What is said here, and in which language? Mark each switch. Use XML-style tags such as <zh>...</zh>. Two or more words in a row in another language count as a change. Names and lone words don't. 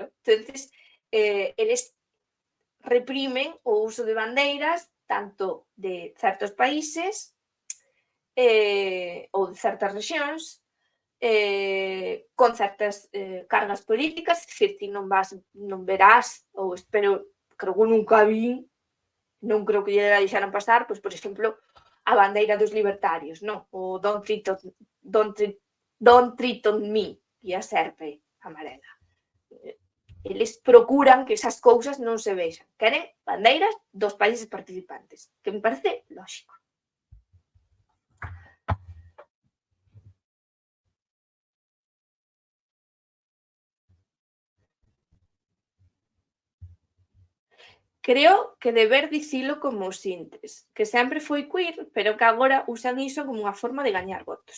<gl>Entonces, eles reprimen o uso de bandeiras tanto de certos países ou de certas rexións con certas cargas políticas, é dicir, ti non verás, ou espero, creo que nunca vi, non creo que lle deixaran pasar, pois, por exemplo, a bandeira dos libertarios, non?</gl> <en>O Don't treat on me,</en> <gl>e a serpe amarela. Eles procuran que esas cousas non se vexan. Queren bandeiras dos países participantes, que me parece lógico. Creo que deber dicilo como o Sintes, que sempre foi queer, pero que agora usan iso como unha forma de gañar votos.</gl>